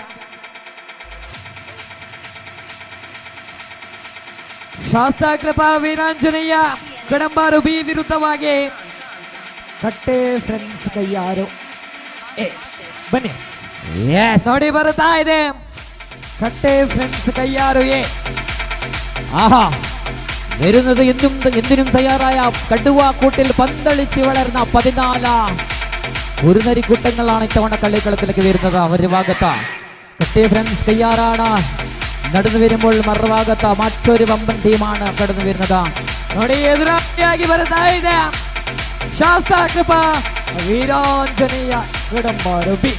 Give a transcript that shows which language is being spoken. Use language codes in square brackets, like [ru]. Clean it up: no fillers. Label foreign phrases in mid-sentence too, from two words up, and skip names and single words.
[kn] ಶಾಸ್ತಾಕೃಪಾ ವೀರಾಂಜನೇಯ ಕಡಂಬಾರು ಬಿ ವಿರುದ್ಧವಾಗಿ ಕಟ್ಟೆ ಫ್ರೆಂಡ್ಸ್ ಕೈಯಾರು ಎ. ಬನ್ನಿ, ನೋಡಿ ಬರುತ್ತಾ ಇದೆ കട്ടെ ഫ്രണ്ട്സ് കയ്യാറുയെ. [ml] ആഹാ, വരുന്നത് എന്തിനും തയ്യാറായ കടുവാക്കൂട്ടിൽ പന്തളിച്ച് വളർന്ന 14 കുറുനരിക്കുട്ടങ്ങളാണ് ഇത്തവണ കളിക്കളത്തിലേക്ക് വരുന്നത്. ഒരു ഭാഗത്ത് കട്ടെ ഫ്രണ്ട്സ് തയ്യാറാണ്. നടന്നു വരുമ്പോൾ മറുഭാഗത്ത് മറ്റൊരു വമ്പൻ ടീമാണ് കടന്നു വരുന്നത്. ನೋಡಿ ಎದುರಾಗಿ ಬರ್ತಾ ಇದೆ ಶಾಸ್ತಾಕೃಪ ವೀರಾಂಜನೇಯ ಕಡಂಬಾರು ಬಿ.